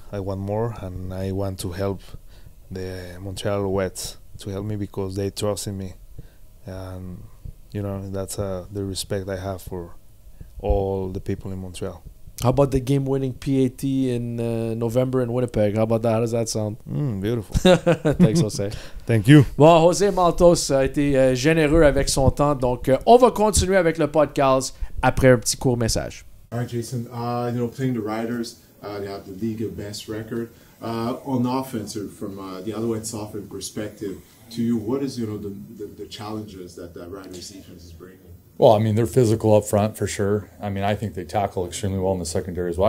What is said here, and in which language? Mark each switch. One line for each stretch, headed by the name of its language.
English: I want more, and I want to help the Montreal Alouettes to help me because they trust in me. And, that's the respect I have for all the people in Montreal. How about the game-winning PAT in November in Winnipeg? How about that? How does that sound? Beautiful. Thanks, Jose. Thank you.
French: Bon, José Maltos a été généreux avec son temps. Donc, on va continuer avec le PodcAls après un petit court message.
English: All right, Jason. Playing the Riders, they have the league of best record. On offense, or from the Alouettes' offense perspective, to you, what is the challenges that the Riders' defense is bringing? Well, I mean, they're physical up front for sure. I mean, I think they tackle extremely well in the secondary as well.